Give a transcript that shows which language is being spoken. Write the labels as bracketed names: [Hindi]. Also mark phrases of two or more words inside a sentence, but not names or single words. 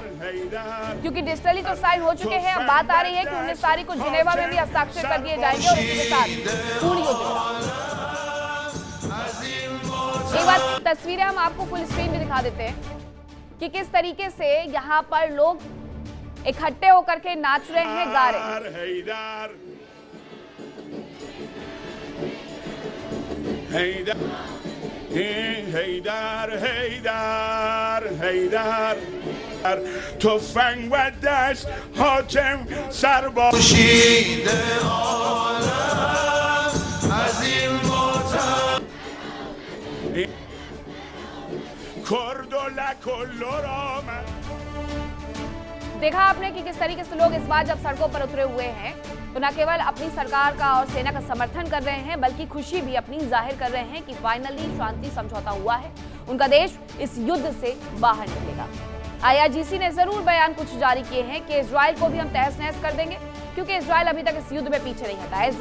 [Hindi] क्योंकि डिजिटली तो साइन हो चुके हैं। अब बात आ रही है कि 19 तारीख को जिनेवा में भी हस्ताक्षर कर दिए जाएंगे और इसके साथ पूर्ण युद्ध। एक बार तस्वीरें हम आपको [English] full screen [Hindi] में दिखा देते हैं कि किस तरीके से यहाँ पर लोग इकट्ठे होकर के नाच रहे हैं, गा रहे हैं। [Persian] هیدر هیدر هیدر تفنگ و دست حاکم سرباز کشیده عالم از این وطن کرد و لک و لرامن। [Hindi] देखा आपने कि किस तरीके से लोग इस बार जब सड़कों पर उतरे हुए हैं तो न केवल अपनी सरकार का और सेना का समर्थन कर रहे हैं बल्कि खुशी भी अपनी जाहिर कर रहे हैं कि फाइनली शांति समझौता हुआ है। उनका देश इस युद्ध से बाहर निकलेगा। आईआरजीसी ने जरूर बयान कुछ जारी किए हैं कि इजराइल को भी हम तहस नहस कर देंगे क्योंकि इजराइल अभी तक इस युद्ध में पीछे नहीं हटा है।